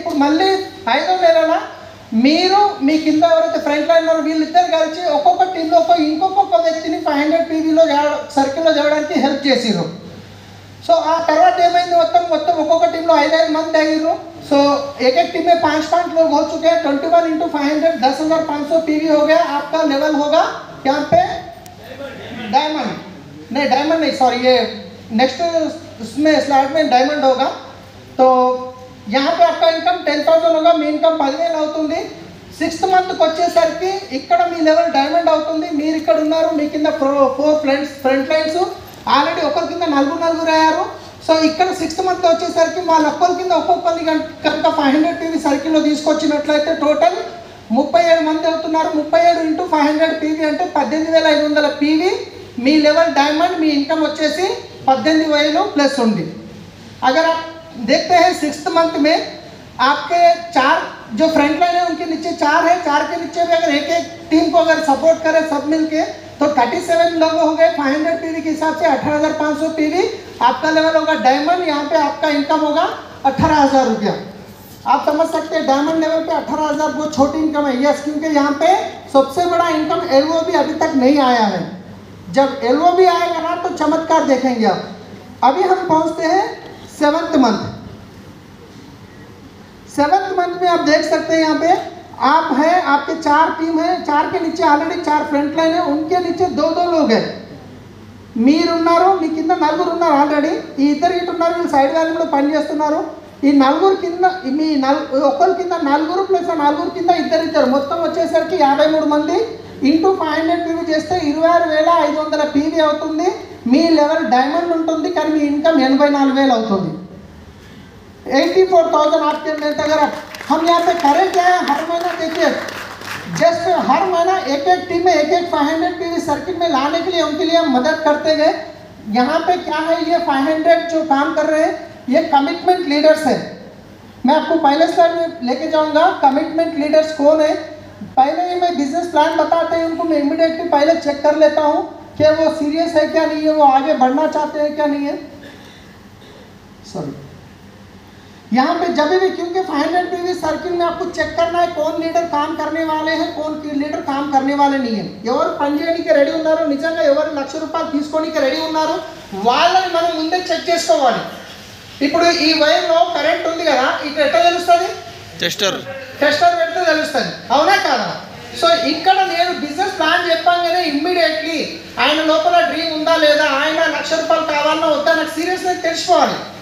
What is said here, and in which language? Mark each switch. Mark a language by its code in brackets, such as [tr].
[te] ఇప్పుడు మళ్ళీ 5వ నెలల మీరు మీ కింద ఎవరైతే ఫ్రంట్ లైన్ ఉన్నారో వీళ్ళిద్దరు కలిసి ఒక్కొక్క టీంలో ఇంకొక వ్యక్తిని 500 పీవీలో సర్కిల్లో చేయడానికి హెల్ప్ చేసిర్రు. సో ఆ తర్వాత ఏమైంది, మొత్తం ఒక్కొక్క టీంలో 5 మంది అయ్యారు. [hi] సో एक टीम में 5 लोग हो चुके हैं. 21 इंटू 500 10,500 पीवी हो गया. आपका लेवल होगा यहाँ पे डायमंड नहीं सॉरी, ये नेक्स्ट उसमें स्लाइड में डायमंड होगा. तो यहाँ पे आपका इनकम 10,000 होगा. [te] మీ ఇన్కమ్ 10,000 అవుతుంది. 6th మంత్కి వచ్చేసరికి ఇక్కడ మీ లెవెల్ డైమండ్ అవుతుంది. మీరు ఇక్కడ ఉన్నారు, మీ కింద 4 ఫ్రంట్ లైన్స్ ఆల్రెడీ ఒకరి కింద 4 అయ్యారు. సో ఇక్కడ 6th మంత్ వచ్చేసరికి వాళ్ళ ఒక్కరి కింద ఒక్కొక్కరిని కనుక 500 పీవీ సర్కిల్లో తీసుకొచ్చినట్లయితే టోటల్ 37 మంది అవుతున్నారు. 37 ఇంటూ 500 పీవీ అంటే 18,500 పీవీ. మీ లెవెల్ డైమండ్, మీ ఇన్కమ్ వచ్చేసి 18,000 [hi] प्लस होंगे. अगर आप देखते हैं 6th मंथ में आपके 4 जो फ्रंट लाइन है उनके नीचे 4 है. 4 के नीचे भी अगर एक टीम को अगर सपोर्ट करें सब मिलके तो 37 लोग हो गए. 500 पीवी के हिसाब से 18,500 पीवी आपका लेवल होगा डायमंड. यहाँ पे आपका इनकम होगा 18,000 रुपया. आप समझ सकते हैं डायमंड लेवल पे 18,000 बहुत छोटी इनकम है. यस, क्योंकि यहाँ पे सबसे बड़ा इनकम LOB अभी तक नहीं आया है. जब LOB आएगा ना तो चमत्कार देखेंगे आप. अभी हम पहुँचते हैं 7th मंथ. 7th मंथ में आप देख सकते हैं यहाँ पे आप हैं, आपके 4 टीम है. 4 के नीचे ऑलरेडी 4 फ्रंट लाइन है, उनके नीचे 2 लोग हैं. [te] మీరున్నారు, మీ కింద 4 ఉన్నారు ఆల్రెడీ. ఈ ఇద్దరు ఇటు ఉన్నారు, వీళ్ళు సైడ్ వాల్యూమ్లో పని చేస్తున్నారు. ఈ 4 కింద ఒకరి కింద 4 ప్లస్ 4 కింద ఇద్దరు మొత్తం వచ్చేసరికి 53 మంది ఇంటూ 500 పీవీ చేస్తే 26,500 పీవీ అవుతుంది. మీ లెవెల్ డైమండ్ ఉంటుంది కానీ మీ ఇన్కమ్ 84,000 అవుతుంది. [hi] 84,000 आपके में अगर हम यहाँ पे करें क्या है, हर महीना देखिए जस्ट हर महीना एक एक टीम में एक 500 पीवी सर्किट में लाने के लिए उनके लिए हम मदद करते गए. यहाँ पे क्या है, ये 500 जो काम कर रहे हैं ये कमिटमेंट लीडर्स है. मैं आपको पहले स्लाइड में लेके जाऊँगा. कमिटमेंट लीडर्स कौन है, पहले ही मैं बिजनेस प्लान बताते हैं उनको मैं इमीडिएटली पहले चेक कर लेता हूँ कि वो सीरियस है क्या नहीं है, वो आगे बढ़ना चाहते हैं क्या नहीं है. सॉरी, यहाँ पे जब भी, क्योंकि 500 पीवी सर्किल में आपको चेक करना है कौन लीडर काम करने वाले हैं, कौन लीडर काम करने वाले नहीं है. [te] ఎవరు పని చేయడానికి రెడీ ఉన్నారో, నిజంగా ఎవరు ₹1,00,000 తీసుకోవడానికి రెడీ ఉన్నారో వాళ్ళని మనం ముందే చెక్ చేసుకోవాలి. ఇప్పుడు ఈ వైర్లో కరెంట్ ఉంది కదా, ఇక్కడ ఎట్లా తెలుస్తుంది, టెస్టర్ పెడితే తెలుస్తుంది, అవునా కాదా. సో ఇక్కడ నేను బిజినెస్ ప్లాన్ చెప్పాగానే ఇమ్మీడియట్లీ ఆయన లోపల డ్రీమ్ ఉందా లేదా, ఆయన ₹1,00,000 కావాలన్నా వద్దా నాకు సీరియస్గా తెలుసుకోవాలి.